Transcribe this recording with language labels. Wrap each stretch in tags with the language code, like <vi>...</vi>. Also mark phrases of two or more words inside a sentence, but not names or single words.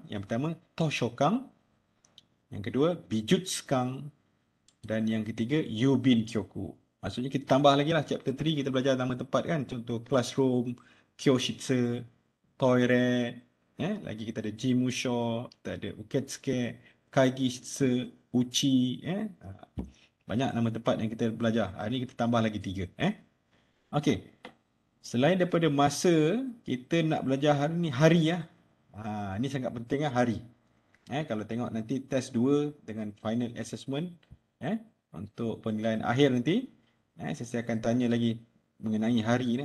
<ms>Yang pertama, Toshokan. Yang kedua, Bijutsukan. Dan yang ketiga,</ms> <ja>郵便局.</ja> <ms>Maksudnya kita tambah lagi lah, chapter 3 kita belajar nama tempat kan. Contoh classroom, kyoshitsu, toilet. Lagi kita ada jimusho, kita ada uketsuke,</ms> <ja>会議室、うち.</ja> <ms>Banyak nama tempat yang kita belajar. Hari ni kita tambah lagi 3. Okey. Selain daripada masa, kita nak belajar hari ni hari ya. Ini sangat penting hari. Kalau tengok nanti test 2 dengan final assessment, untuk penilaian akhir nanti, saya akan tanya lagi mengenai hari.</ms>